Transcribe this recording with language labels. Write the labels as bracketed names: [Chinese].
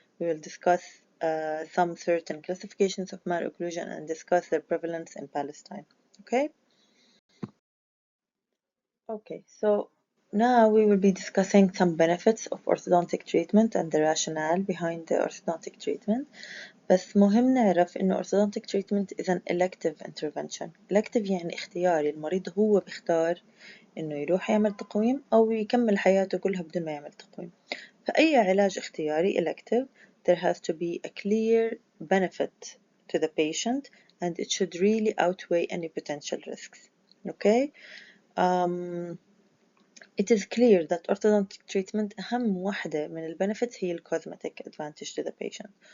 [English] We will discuss some certain classifications of malocclusion and discuss their prevalence in Palestine. Okay? Okay, so now we will be discussing some benefits of orthodontic treatment and the rationale behind the orthodontic treatment. بس مهم نعرف إنه orthodontic treatment is an elective intervention. [Arabic] elective يعني اختياري، المريض هو بيختار إنه يروح يعمل تقويم أو يكمل حياته كلها بدون ما يعمل تقويم. [English] فأي علاج اختياري elective there has to be a clear benefit to the patient and it should really outweigh any potential risks. Okay? It is clear that orthodontic treatment أهم واحدة من البنفيتس هي cosmetic advantage to the patient.